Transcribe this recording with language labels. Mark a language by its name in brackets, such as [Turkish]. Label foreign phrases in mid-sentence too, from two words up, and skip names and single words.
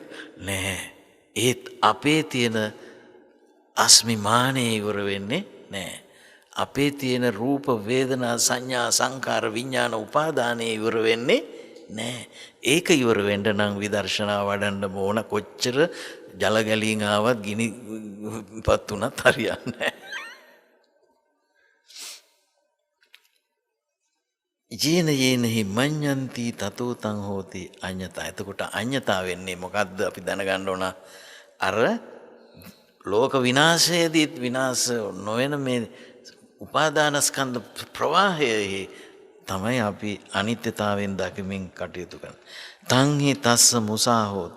[Sinhala] නෑ. ඒත් අපේ තියෙන අස්මිමානේ ඉවර වෙන්නේ නෑ. අපේ තියෙන රූප, වේදනා, සංඥා, සංකාර, විඥාන උපාදානේ ඉවර වෙන්නේ නෑ. ඒක ඉවර වෙන්න නම් විදර්ශනා වඩන්න ඕන. කොච්චර ජල ගැලීම් ආවත් ගිනිපත් උනත් හරියන්නේ නෑ. [Pali] යේනහි මඤ්ඤන්ති තතෝ තං හෝති අඤ්ඤතා. [Sinhala] එතකොට අඤ්ඤතා වෙන්නේ මොකද්ද අපි දැනගන්න ඕන. අර ලෝක විනාශයේදී විනාශ නොවන මේ උපාදානස්කන්ධ ප්‍රවාහයේ තමයි අපි අනිත්‍යතාවයෙන් දකිමින් කටයුතු කරන්නේ. [Pali] තංහි තස්ස මුසා හෝති.